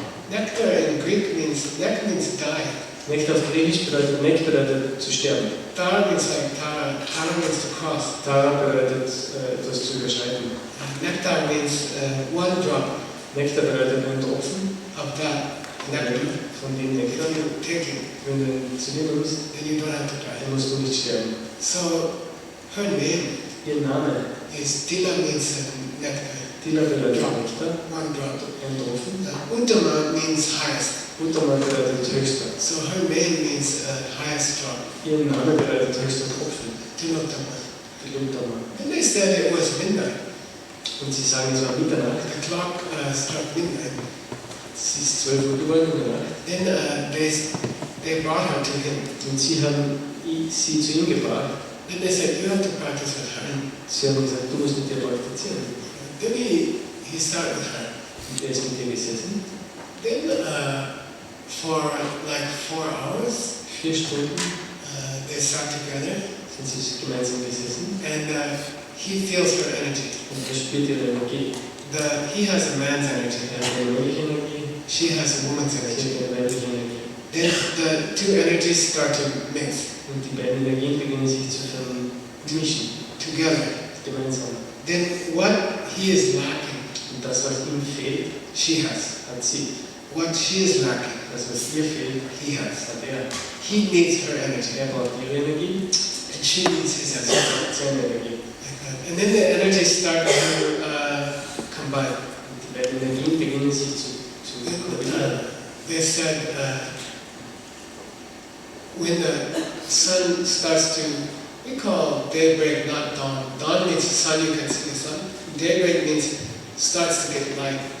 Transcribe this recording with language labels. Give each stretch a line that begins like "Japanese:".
English: Nectar in Greek means, nectar means die.
German: Nektar auf Griechisch bedeutet, Nek bedeutet zu sterben.
English: Tara means like Tara. Tara means to cross.
German: Tara bedeutet etwas zu überschreiten.
English: Nectar means one drop
German: Nektar bedeutet ein Tropfen.
English: of that nectar.
German: Von dem
English: If
German: Nektar.
English: you take it,
German: Wenn du ihn zu dir nimmst,
English: then you don't have to die.
German: dann musst du nicht sterben.
English: So her name
German: Ihr Name,
English: is Tila means nectar,
German: Tila bedeutet Nektar,
English: one drop.
German: ein Tropfen.
English: Uttama means highest.
German: Uttama bedeutet höchster.
English: So her name means highest drop.
German: Ihr Name bedeutet höchster Tropfen.
English: Tilotama.
German: Die Uttama.
English: And they said it was midnight.
German: Und sie sagen, es war Mitternacht.
English: The clock struck midnight.
German: Es ist 12 Uhr geworden in der Nacht.
English: Then they brought her to him.
German: Und sie haben sie zu ihm gebracht.
English: Then they said, you have to practice with her.
German: Und sie haben gesagt, du musst mit ihr praktizieren.
English: Then he started with her.
German: Und er ist mit ihr gesessen.
English: Then for like 4 hours,
German: 4 Stunden
English: they sat together,
German: sind sie gemeinsam gesessen.
English: and he feels her energy.
German: Und er spürt ihre Energie.
English: He has a man's energy.
German: Er hat eine männliche Energie.
English: She has a woman's
German: Sie
English: energy.
German: hat eine weibliche Energie.
English: Then the two energies start to mix
German: Und die beiden Energien beginnen sich zu vermischen.
English: together.
German: Gemeinsam.
English: Then what he is lacking,
German: Und das, was ihm fehlt,
English: she has.
German: hat sie.
English: What she is lacking,
German: Das, was ihr fehlt,
English: he has.
German: hat er.
English: He needs her energy,
German: Er braucht ihre Energie,
English: and she needs his energy.
German: seine Energie.
English: Like that. And then the energies start to combine.
German: Und die beiden Energien beginnen sich zu kombinieren.
English: They said when the sun starts to, we call daybreak not dawn. Dawn means the sun, you can see the sun. Daybreak means starts to get light.